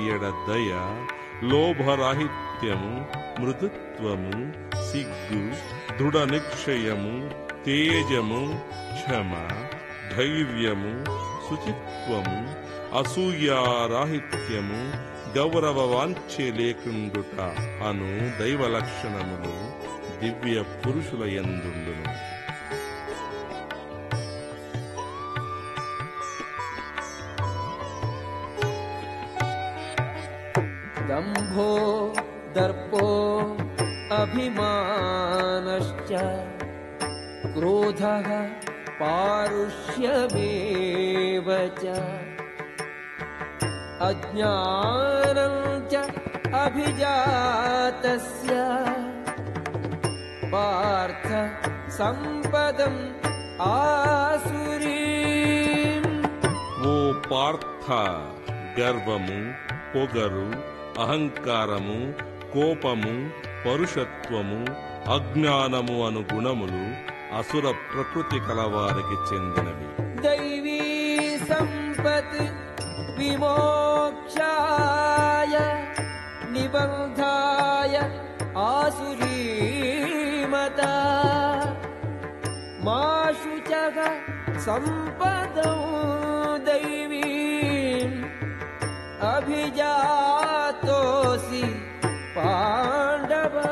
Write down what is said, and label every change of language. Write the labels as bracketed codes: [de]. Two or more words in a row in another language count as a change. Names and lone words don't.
[te] ఎడ దయ, లోభరాహిత్యము, మృదుత్వము, సిగ్గు, దృఢ నిశ్చయము, తేజము, క్షమ, ధైర్యము, శుచిత్వము, అసూయారాహిత్యము, గౌరవ వాంఛే లేకుండుట అను దైవ లక్షణములు దివ్య పురుషుల యందుండును. [sa] दम्भो दर्पो अभिमानश्च क्रोधः पारुष्यमेव च अज्ञानं च अभिजातस्य पार्थ सम्पदम् आसुरीम्। [te] ఓ పార్థ, గర్వము, పొగరు, అహంకారము, కోపము, పరుషత్వము, అజ్ఞానము అను గుణములు అసుర ప్రకృతి కలవారికి చెందినవి. [sa] దైవీ సంపత్ విమోక్షాయ నిబంధాయ ఆసురీమత మాశుచః సంపదౌ దైవీం అభిజాతోసి పాండవ.